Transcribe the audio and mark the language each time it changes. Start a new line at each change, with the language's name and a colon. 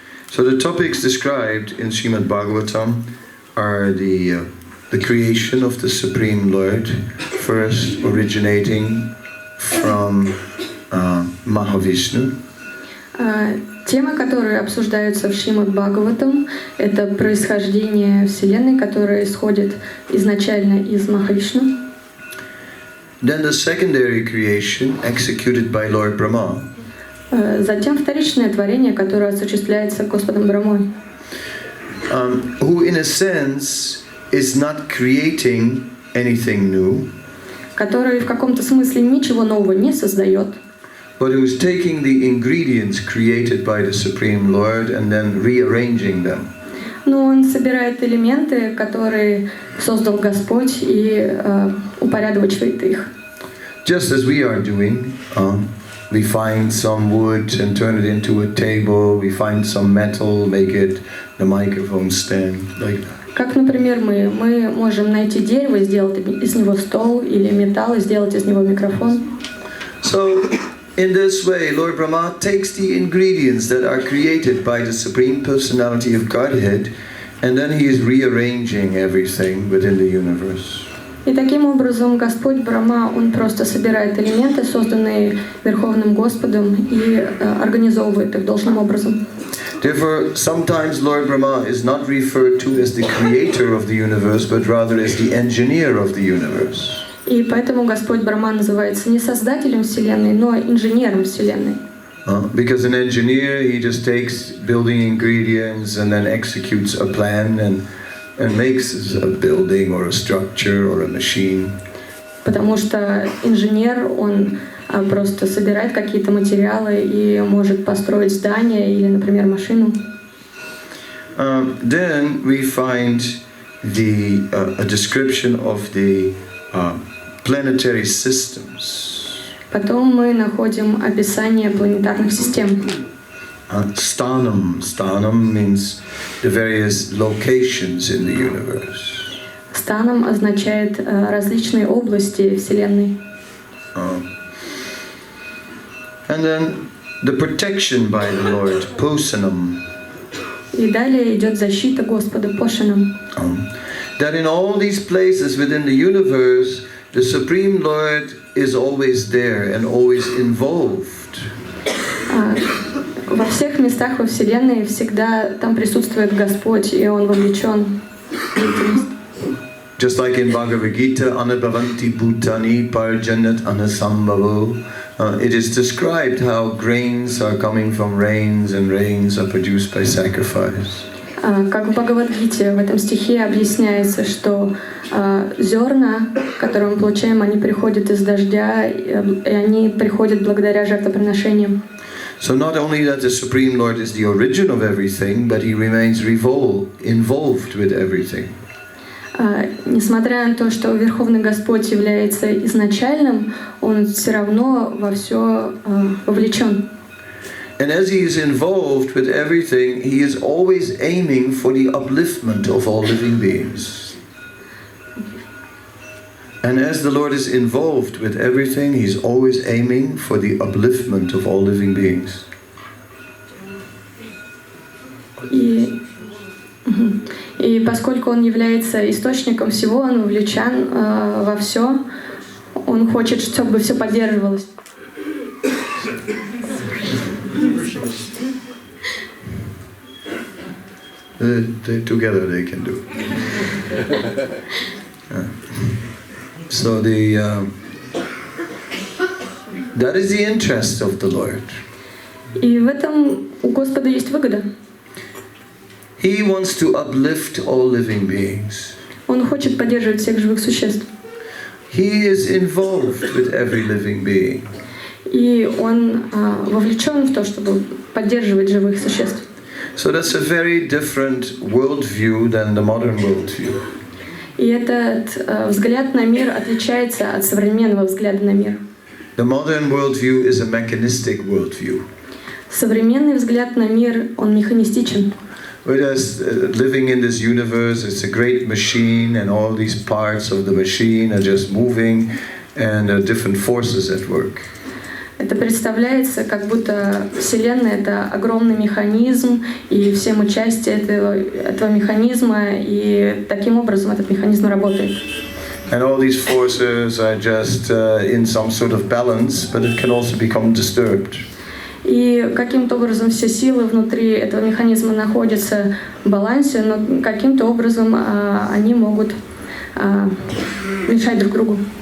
English: So the topics described in Srimad Bhagavatam are the creation of the Supreme Lord, first originating from Mahavishnu.
Russian: Темы, которые обсуждаются в Шримад Бхагаватам, это происхождение Вселенной, которое исходит изначально из Махавишну.
English: Then the secondary creation executed by Lord Brahma.
Russian: Затем вторичное творение, которое осуществляется Господом Брамой.
English: Who in a sense is not creating anything new,
Russian: который в каком-то смысле ничего нового не создает,
English: but who is taking the ingredients created by the Supreme Lord and then rearranging them.
Russian: но он собирает элементы, которые создал Господь, и упорядочивает их.
English: Just as we are doing, we find some wood and turn it into a table, we find some metal, make it the microphone stand, like that.
Russian: Как, например, мы можем найти дерево и сделать из него стол, или металл и сделать из него микрофон.
English: So, in this way, Lord Brahma takes the ingredients that are created by the Supreme Personality of Godhead, and then he is rearranging everything within the universe.
Russian: И таким образом Господь Брахма, он просто собирает элементы, созданные Верховным Господом, и организовывает их должным образом.
English: Therefore, sometimes Lord Brahma is not referred to as the creator of the universe, but rather as the engineer of the universe.
Russian: И поэтому Господь Брахма называется не создателем Вселенной, но инженером Вселенной.
English: Because an engineer, he just takes building ingredients and then executes a plan and makes a building or a structure or a machine.
Russian: Потому что инженер, он просто собирает какие-то материалы и может построить здание или, например, машину.
English: Then we find a description of the planetary systems.
Russian: Потом мы находим описание планетарных систем.
Sanskrit: Sthanam.
English: Sthanam means the various locations in the universe.
Russian: Станом означает различные области Вселенной.
English: And then the protection by the Lord, Posanam.
Russian: И далее идет защита Господа Пошанам.
English: That in all these places within the universe, the Supreme Lord is always there and always involved.
Russian: Во всех местах во Вселенной всегда там присутствует Господь, и Он вовлечен в деятельность.
English: Just like in Bhagavad-gita,
Sanskrit: Anabhavanti Bhutani Parjanat Anasambhavo,
English: it is described how grains are coming from rains and rains are produced by sacrifice.
Russian: Как в Бхагавад-гите, в этом стихе объясняется, что зерна, которые мы получаем, они приходят из дождя, и они приходят благодаря жертвоприношениям.
English: So not only that the Supreme Lord is the origin of everything, but He remains involved with everything.
Russian: Несмотря на то, что Верховный Господь является изначальным, Он все равно во все вовлечен.
English: And as He is involved with everything, He is always aiming for the upliftment of all living beings. And as the Lord is involved with everything, He's always aiming for the upliftment of all living beings.
Russian: И поскольку Он является источником всего, Он вовлечен во все, Он хочет, чтобы все поддерживалось.
English: Together they can do. So that is the interest of the Lord.
Russian: И в этом у Господа есть выгода.
English: He wants to uplift all living beings.
Russian: Он хочет поддерживать всех живых существ.
English: He is involved with every living being.
Russian: И Он вовлечен в то, чтобы поддерживать живых существ.
English: So that's a very different worldview than the modern worldview.
Russian: И этот взгляд на мир отличается от современного взгляда на мир.
English: The modern worldview is a mechanistic worldview.
Russian: Современный взгляд на мир, он механистичен.
English: Whereas living in this universe, it's a great machine, and all these parts of the machine are just moving, and there are different forces at work.
Russian: Это представляется, как будто Вселенная — это огромный механизм, и все мы части этого механизма, и таким образом этот механизм работает. And all these forces are just in some sort of balance, but it can also become disturbed. И каким-то образом все силы внутри этого механизма находятся в балансе, но каким-то образом они могут мешать друг другу.